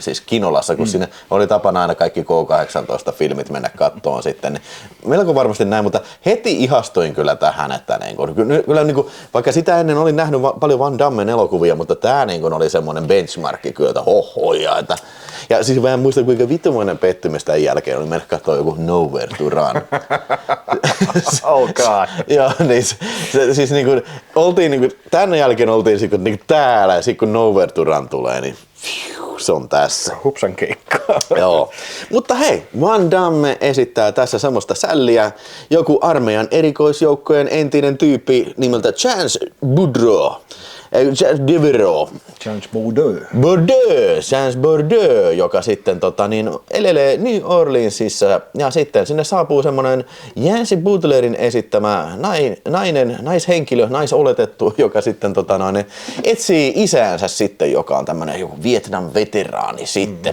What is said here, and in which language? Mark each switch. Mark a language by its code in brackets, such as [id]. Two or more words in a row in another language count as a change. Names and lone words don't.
[fi] Siis Kinolassa, kun sinne oli tapana aina kaikki K-18-filmit mennä kattoon sitten. Niin melko varmasti näin, mutta heti ihastuin kyllä tähän. Että kyllä vaikka sitä ennen olin nähnyt paljon Van Dammen elokuvia, mutta tämä oli semmoinen benchmarkki kyllä, että hohoja. Ja siis mä en muista, kuinka vittumainen pettymys tämän jälkeen oli mennä katsoa joku Nowhere to Run. [en] Oh god. [fi] Joo, niin siis tämän jälkeen oltiin täällä ja sitten kun Nowhere to Run tulee, niin se on tässä. Hupsan keikkaa. Joo. Mutta hei, Van Damme esittää tässä semmoista sälliä. Joku armeijan erikoisjoukkojen entinen tyyppi nimeltä Chance Bourdieu, joka sitten elelee New Orleansissa ja sitten sinne saapuu semmoinen Yancy Butlerin esittämä naishenkilö, naisoletettu, joka sitten etsii isäänsä sitten, joka on tämmöinen joku Vietnam-veteraani sitten.